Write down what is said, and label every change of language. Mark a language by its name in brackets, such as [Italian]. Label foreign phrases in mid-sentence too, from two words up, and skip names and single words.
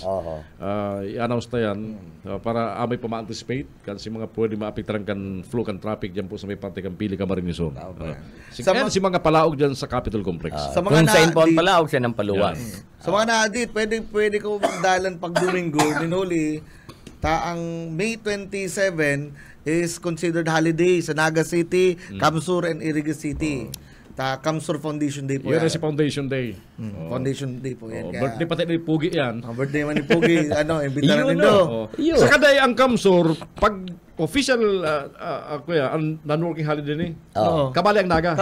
[Bikol] I-announce na yan para may pa-anticipate kasi mga pwede maapektaran kan flow kan traffic dyan po sa may parte kan Pili Camarines Zone. Si mga palaog dyan sa Capitol Complex. Kung sa inbound palaog siya ng paluwan. Sa mga na-adit, pwede ko magdalan pag Domingo, ninuli, ang May 27 [English] is considered holiday [Bikol] sa Naga City, Kamsur, and Iriga City. Kamsur Foundation Day po yan. Si Foundation Day. Foundation Day po yan. Birthday pati ni Pugi yan. Birthday man ni Pugi. Imbitaran nito. Sa kaday ang Kamsur, pag [English] official non-working holiday [Bikol] ni, kabali ang Naga.